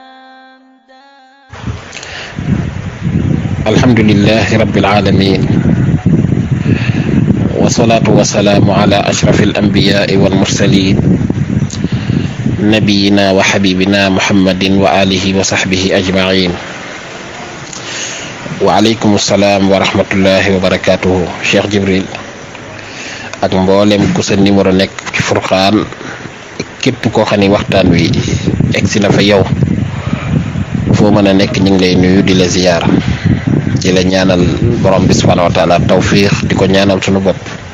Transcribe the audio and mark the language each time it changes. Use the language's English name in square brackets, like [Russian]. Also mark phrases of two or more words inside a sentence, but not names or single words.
[Arabic] الحمد لله رب العالمين والصلاة والسلام على أشرف الأنبياء والمرسلين نبينا وحبيبنا محمد وآله وصحبه أجمعين. وعليكم السلام ورحمة الله وبركاته. [Wolof] Cheikh Jibril ak mboolem ku sa numéro nekk ci Furqan képp koo xam ne waxtaan wi egsi na fa yow foo mën a nekk ñu ngi lay nuyu di la ziyaar di la ñaanal borom bi [Arabic] سبحانه وتعالى توفيق [Wolof] di ko ñaanal sunu bopp.